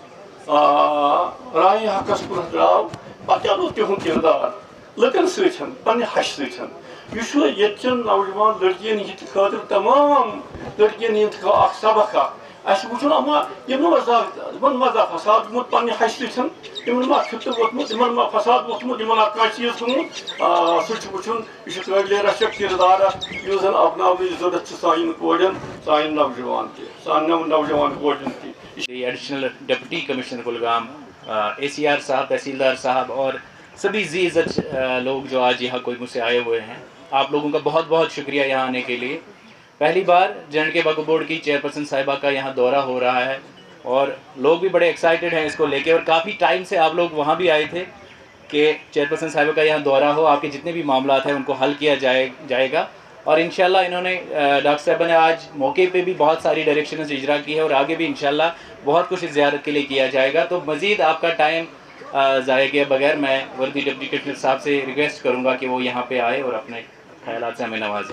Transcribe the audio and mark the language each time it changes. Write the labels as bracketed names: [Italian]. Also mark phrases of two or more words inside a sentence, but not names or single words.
[Kashmiri] راے حقس کُن درٛاو پتہٕ کیٛاہ روٗد تِہُنٛد کِردار لُکن سۭتۍ پننہِ ہشہِ سۭتۍ یہِ چھُ ییٚتچٮ۪ن نوجوان لڑکین ہٕنٛدِ خٲطرٕ تمام لڑکین ہٕنٛدِ اکھ سبق اکھ اَسہِ وٕچھُن اما یِمن ما فساد گوٚمُت پننہِ ہشہِ سۭتۍ یِمن ما فِتنہٕ ووٚتھمُت یِمن ما فساد ووٚتھمُت یِمن ما کانٛہہ چیٖز گوٚمُت سُہ چھُ وٕچھُن یہِ چھُ قٲبلِ رشک کِردار اکھ یُس زن اپناونٕچ ضروٗرت چھِ سانٮ۪ن کورٮ۪ن سانٮ۪ن نوجوان تہِ سانٮ۪ن نوجوان کورٮ۪ن تہِ [English] Additional Deputy Commissioner [Urdu] کلگام ACR صاحب تحصیلدار صاحب اور سبھی ذی عزت لوگ جو آج یہاں کوئی مجھ سے آئے ہوئے ہیں آپ لوگوں کا بہت بہت شکریہ یہاں آنے کے لیے پہلی بار JNK وقف بورڈ کی چیئرپرسن صاحبہ کا یہاں دورہ ہو رہا ہے اور لوگ بھی بڑے ایکسائٹیڈ ہیں اس کو لے کے اور کافی ٹائم سے آپ لوگ وہاں بھی آئے تھے کہ چیئرپرسن صاحبہ کا یہاں دورہ ہو آپ کے جتنے بھی معاملات ہیں ان کو حل کیا جائے گا اور انشاءاللہ انہوں نے ڈاکٹر صاحبہ نے آج موقع پہ بھی بہت ساری ڈائریکشنز اجرا کی ہے اور آگے بھی انشاءاللہ بہت کچھ اس زیارت کے لیے کیا جائے گا تو مزید آپ کا ٹائم ضائع کیے بغیر میں وردی [English] Deputy Commissioner [Urdu] صاحب سے ریکویسٹ کروں گا کہ وہ یہاں پہ آئے اور اپنے خیالات سے ہمیں نوازیں.